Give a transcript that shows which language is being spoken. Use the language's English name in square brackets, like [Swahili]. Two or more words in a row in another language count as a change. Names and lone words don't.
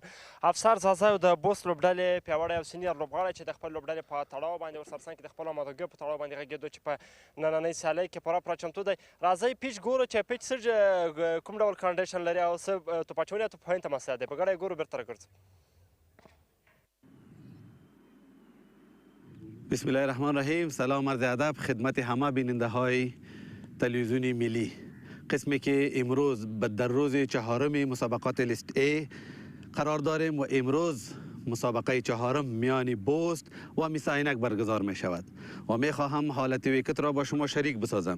[Pashto] افسر ځاځی د بوست لوبډلې پیاوړی او سینیر لوبغاړی چې د خپل لوبډلې په تړاو باندې ورسره څنګ کې د خپلو آمادګیو په تړاو باندې غږېدو چې په نننۍ سیالۍ کې پوره چمتو دی. راځئ پیچ ګورو چې پیچ څه کوم ډول کنډیشن لري او څه توپاچونې او توپاین ته مساعد دی. په ګډه یې ګورو، بېرته راګرځو. [Arabic] بسم الله الرحمن الرحیم. [Persian] سلام عرض ادب خدمت همه بیننده های تلویزیون ملی. قسمی که امروز در روز چهارم مسابقات لیست A قرار داریم و امروز مسابقه چهارم میان بوست و میس-e-Ainak برگزار می شود و می خواهم حالت ویکت را با شما شریک بسازم.